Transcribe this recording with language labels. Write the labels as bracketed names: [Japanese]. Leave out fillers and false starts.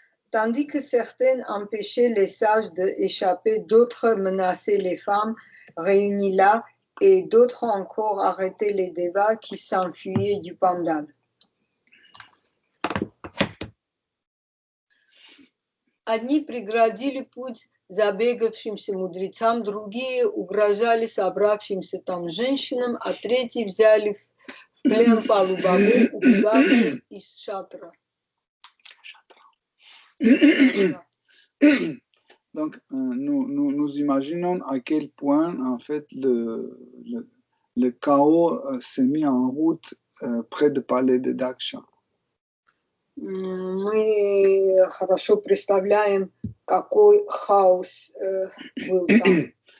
[French] Tandis que certaines empêchaient les sages d'échapper, d'autres menaçaient les femmes réunies là, et d'autres encore arrêtaient les devas qui s'enfuyaient du pandal. [Russian] Одни преградили путь забегавшимся мудрецам, другие угрожали собравшимся там женщинам, а третьи взяли в плен полубогов, убегавших из шатра. [French] Donc, nous imaginons à quel point, en fait, le chaos s'est mis en route près du palais de Daksha. [Russian] Мы хорошо представляем, какой хаос был там.